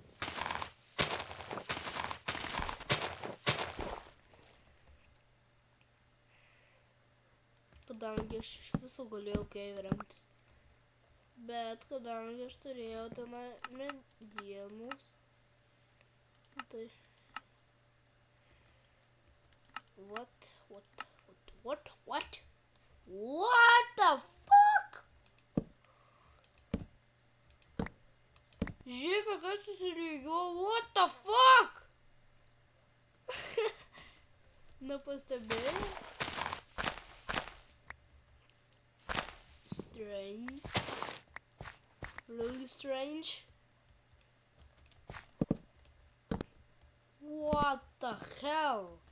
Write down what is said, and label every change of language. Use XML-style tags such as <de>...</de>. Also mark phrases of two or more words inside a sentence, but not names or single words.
<lt>Kadangi aš iš viso galėjau keivę remtis. Bet kadangi aš turėjau tenai medienos, tai...</lt> <en>What the fuck?</en> <lt>Žiūrėk, kas susilygio,</lt> <en>what the fuck?</en> <lt>Nepastebėjau?</lt> <en>Strange. Really strange. What the hell?</en>